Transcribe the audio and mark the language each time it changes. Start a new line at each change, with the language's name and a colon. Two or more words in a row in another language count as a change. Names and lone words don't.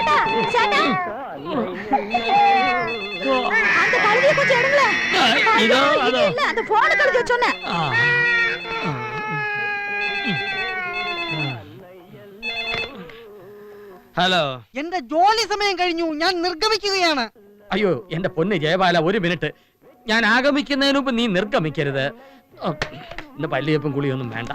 Tamil: அந்த கழுவியை கொஞ்சம் எடுங்களே. இதோ அதோ இல்ல அந்த போன் கழுவிய சொன்னேன்.
Malayalam: ഹലോ. എന്റെ ജോലി സമയം കഴിഞ്ഞു, ഞാൻ നിർഗമിക്കുകയാണ്. അയ്യോ എന്റെ പൊന്ന് ജയബാല, ഒരു മിനിറ്റ്. ഞാൻ ആഗമിക്കുന്നതിന് മുമ്പ് നീ നിർഗമിക്കരുത്. ഇന്ന് പല്ലിയപ്പും കുളിയൊന്നും വേണ്ട.